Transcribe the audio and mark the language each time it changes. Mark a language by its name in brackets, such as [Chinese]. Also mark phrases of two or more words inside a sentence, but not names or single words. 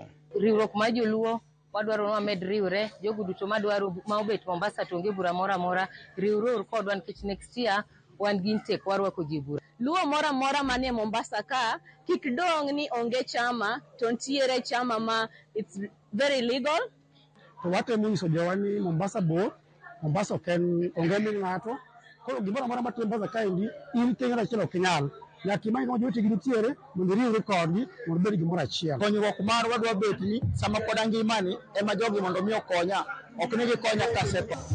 [Luo (Kenya and Tanzania)] Riwruok ma joluo wadwaro ni wamed riwre, jogo duto madwaro ma obet Mombasa to onge bura moro amora riwruok kodwa nikech [English] next year [Luo (Kenya and Tanzania)] wan gi tek warwako ji bura. Luo moro amora manie Mombasa ka kik dong ni onge chama to ntiere chama ma [English] it's very legal. [Luo (Kenya and Tanzania)] To watemo nyiso jowa ni Mombasa bor, Mombasa ok en onge min ng'ato. Koro gimoro amora matimore Mombasa kaendi in keng'ato achiel ok inyal. Nyaka imany kama jowetegi nitiere mondo iriwri kodgi mondo bed gimoro achiel. Konyruok mar wadwa bet ni sama pod angimani ema jogi mondo mi okonya, ok ni gikonya kasepa.